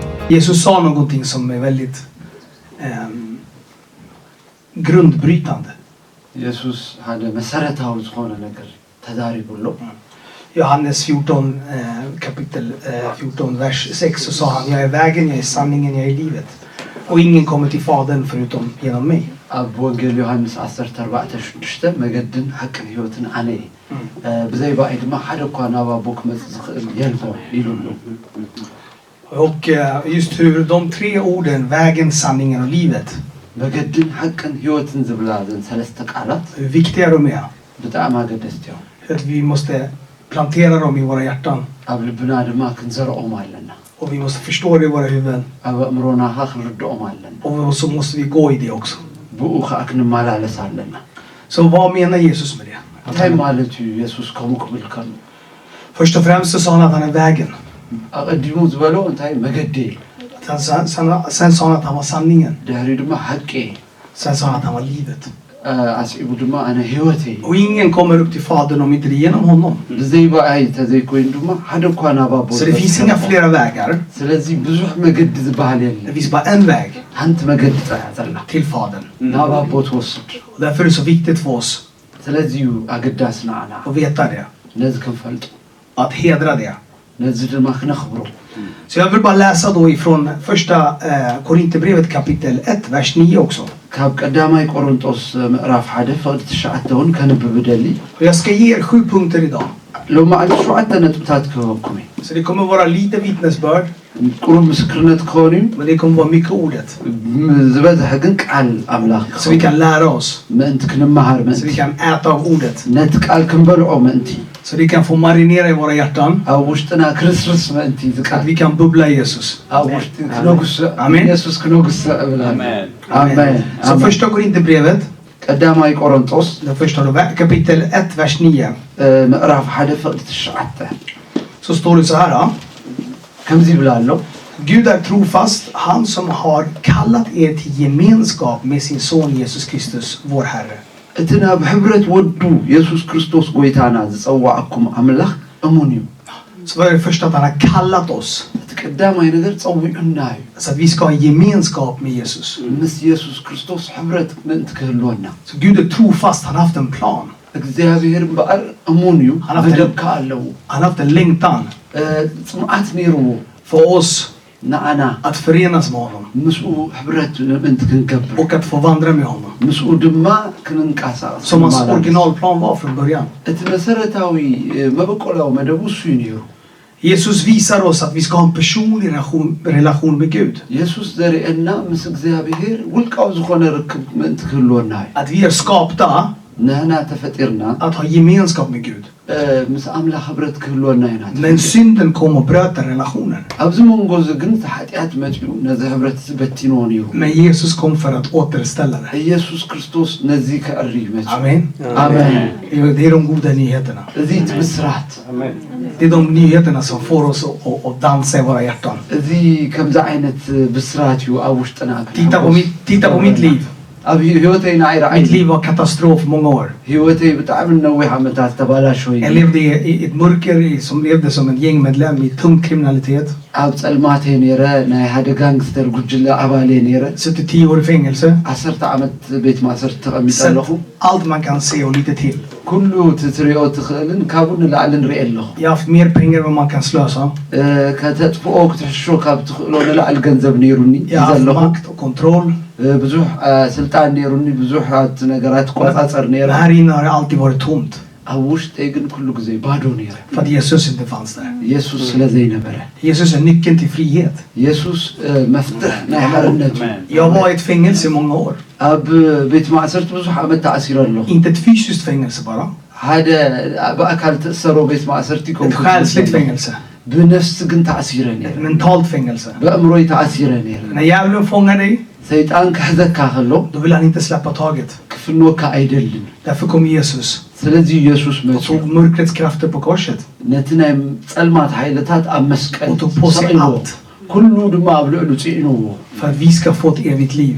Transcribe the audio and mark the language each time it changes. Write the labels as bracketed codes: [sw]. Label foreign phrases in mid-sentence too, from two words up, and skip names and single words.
[sv] Jesus sa någonting som är väldigt grundbrytande. [ti] ኢየሱስ ሓደ መሰረታዊ ዝኾነ ነገር ተዛሪቡሎ [sv] Johannes 14 kapitel 14 vers 6 så sa han: jag är vägen, jag är sanningen, jag är livet. Och ingen kommer till Fadern förutom genom mig. [ti] ኣብ ወንጌል ዮሐንስ 14:6 መገድን ሐቅን ህይወትን ኣነ ብዘይ ባይ ድማ ሓደ እኳ ናብ ኣቦ ክመጽእ ዝኽእል የልቦ ኢሉሉ [sv] Och just hur de tre orden, vägen, sanningen och livet, [ti] መገድን ሐቅን ህይወትን ዝብላ ዘን ሰለስተ ቃላት [sv] hur viktiga de är. [ti] ብጣዕሚ ኣገደስቲ እዮም [sv] Att vi måste plantera dem i våra hjärtan. [ti] ኣብ ልብና ድማ ክንዘርኦም ኣለና [sv] Och vi måste förstå det i våra huvuden. [ti] ኣብ ኣእምሮና ክንርድኦም ኣለና [sv] Och så måste vi gå i det också. [ti] ብኡ ከዓ ክንመላለስ ኣለና [sv] Så vad menar Jesus med det? [ti] እንታይ ማለት እዩ ኢየሱስ ከምኡ ክብል ከሎ [sv] Först och främst så sa han att han är vägen. [ti] ኣቐዲሙ ዝበሎ እንታይ መገዲ [sv] Sen sa han att han var sanningen. [ti] ድሕሪ ድማ ሐቂ [sv] Sen sa han att han var livet. [ti] ኣስዒቡ ድማ ኣነ ህይወት [sv] Och ingen kommer upp till Fadern om inte det är genom honom. [ti] ብዘይ ባኣይ ተዘይኮይኑ ድማ ሓደ እኳ ናብ ኣቦ [sv] Så det finns inga flera vägar. [ti] ስለዚ ብዙሕ መገዲ ዝበሃል [sv] Det [ti] የለን [sv] finns bara en väg [ti] ሓንቲ መገዲ ጥራሕ ዘላ [sv] till Fadern. [ti] ናብ ኣቦ ትወስድ [sv] Och därför är det så viktigt för oss [ti] ስለዚ እዩ ኣገዳሲ ንዓና [sv] att veta det. [ti] ነዚ ክንፈልጡ [sv] Att hedra det. [ti] ነዚ ድማ ክነኽብሮ [sv] Så jag vill bara läsa då ifrån första Korinthierbrevet kapitel 1 vers 9 också. [ti] ካብ ቀዳማይ ቆሮንጦስ ምዕራፍ 1 ፍቅዲ 9 እውን ከንብብ ደሊ [sv] Och jag ska ge er 7 punkter idag. [ti] ሎማዓሊ 7 ነጥብታት ክህበኩም እዩ [sv] Så det kommer vara lite vittnesbörd, [ti] ቁሩብ ምስክርነት ክኾን እዩ [sv] men det kommer vara mycket ordet. [ti] ዝበዝሐ ግን ቃል ኣምላኽ [sv] Så vi kan lära oss. [ti] ምእንቲ ክንመሃር [sv] Så [ti] ምእንቲ [sv] vi kan äta av ordet. [ti] ነቲ ቃል ክንበልዖ ምእንቲ [sv] Så vi kan få marinera i våra hjärtan. [ti] ኣብ ውሽጥና ክርስርስ ምእንቲ [sv] Att [ti] ዝቃል [sv] vi kan bubbla i Jesus. [ti] ኣብ ውሽጢ ክነጉስእ [sv] Amen. [ti] ኢየሱስ ክነጉስእ እብላ [sv] Amen. Så första Korinthierbrevet, [ti] ቀዳማይ ቆሮንጦስ [sv] det första då, kapitel 1 vers 9. [ti] ምዕራፍ 1 ፍቅዲ 9 [sv] Så står det så här. [ti] ከምዚ ይብላ ኣሎ [sv] Gud är trofast, han som har kallat er till gemenskap med sin son Jesus Kristus, vår Herre. [ti] እቲ ናብ ሕብረት ወዱ ኢየሱስ ክርስቶስ ጎይታና ዝጸዋዕኩም ኣምላኽ እሙን እዩ [sv] Så var det första att han har kallat oss. [ti] እቲ ቀዳማይ ነገር ጸዊዑና እዩ [sv] Så att vi ska ha gemenskap med Jesus. [ti] ምስ ኢየሱስ ክርስቶስ ሕብረት ምእንቲ ክህልወና [sv] Så Gud är trofast, han har haft en plan. [ti] እግዚአብሔር እምበኣር እሙን እዩ መደብካ ኣለዎ [sv] Han har haft en längtan [ti] ጽምዓት ነይርዎ [sv] för oss [ti] ንኣና [sv] att förenas med honom. [ti] ምስኡ ሕብረት ምእንቲ ክንገብር [sv] Och att få vandra med honom. [ti] ምስኡ ድማ ክንንቃሳቀስ [sv] Som hans originalplan var från början. [ti] እቲ መሰረታዊ መበቆላዊ መደቡ እሱ እዩ ነይሩ [sv] Jesus visar oss att vi ska ha en personlig relation med Gud. [ti] ኢየሱስ ዘርእየና ምስ እግዚአብሔር ውልቃዊ ዝኾነ ርክብ ምእንቲ ክህልወና እዩ [sv] Att vi är skapta [ti] ንሕና ተፈጢርና [sv] att ha gemenskap med Gud. [ti] ምስ ኣምላኽ ሕብረት ክህልወና ኢና [sv] Men synden kom och bröt den relationen. [ti] ኣብዚ መንጎ እዚ ግን እቲ ሓጢኣት መፂኡ ነዚ ሕብረት ዝበቲንዎ ነይሩ [sv] Men Jesus kom för att återställa det. [ti] ኢየሱስ ክርስቶስ ነዚ ከዕሪ መፂኡ [sv] Amen. [ti] ኣሜን [sv] Det är de goda nyheterna. [ti] እዚ እቲ ብስራት [sv] Det är de nyheterna som får oss att dansa i våra hjärtan. [ti] እዚ ከምዚ ዓይነት ብስራት እዩ ኣብ ውሽጥና [sv] Titta på mitt liv. [ti] ኣብ ህይወተይ ንዓይረ [sv] Mitt liv var katastrof många år. [ti] ህይወተይ ብጣዕሚ ነዊሕ ዓመታት ተባላሾ እዩ [sv] Jag levde i ett mörker som levde som en gängmedlem i tung kriminalitet. [ti] ኣብ ጸልማተይ ነይረ ናይ ሓደ ጋንግስተር ጉጅለ ኣባል ነይረ [sv] Suttit 10 år i fängelse. [ti] 10 ዓመት ቤት ማእሰርቲ ተቐሚጠ [sv] Sett [ti] ኣለኹ [sv] allt man kan se och lite till. [ti] ኩሉ ትትሪኦ ትኽእልን ካብኡ ንላዕሊ ንሪኦ ኣለኹ [sv] Jag har haft mer pengar än vad man kan slösa. [ti] ከተጥፍኦ ክትሕሾ ካብ ትኽእሎ ንላዕሊ ገንዘብ ነይሩኒ [sv] Jag har haft [ti] ዘለኹ [sv] makt och kontroll. [ti] ብዙሕ ስልጣን ነይሩኒ ብዙሓት ነገራት ቆፃፀር ነይረ [sv] Men här inne har det alltid varit tomt. [ti] ኣብ ውሽጠይ ግን ኩሉ ግዜ ባዶ ነይረ [sv] För att Jesus inte fanns där. [ti] ኢየሱስ ስለዘይነበረ [sv] Jesus är nyckeln till frihet. [ti] ኢየሱስ መፍትሕ ናይ ሓርነት [sv] Jag var i ett fängelse i många år. [ti] ኣብ ቤት ማእሰርቲ ብዙሕ ዓመት ተኣሲረ ኣለኹ [sv] Inte ett fysiskt fängelse bara. [ti] ሓደ ብኣካል ተእሰሮ ቤት ማእሰርቲ [sv] Ett själsligt fängelse. [ti] ብነፍሲ ግን ተኣሲረ ነይረ [sv] Ett mentalt fängelse. [ti] ብኣእምሮይ ተኣሲረ ነይረ [sv] När djävulen fångar dig, [ti] ሰይጣን ክሕዘካ ከሎ [sv] då vill han inte släppa taget. [ti] ክፍንወካ ኣይደልን [sv] Därför kom Jesus [ti] ስለዚ ኢየሱስ [sv] och [ti] መፅኡ [sv] tog mörkrets krafter på korset. [ti] ነቲ ናይ ጸልማት ሓይልታት ኣብ መስቀል [sv] Och tog på sig [ti] ሰቂልዎ [sv] allt. [ti] ኩሉ ድማ ኣብ ልዕሉ ጽዒንዎ [sv] För att vi ska få ett evigt liv.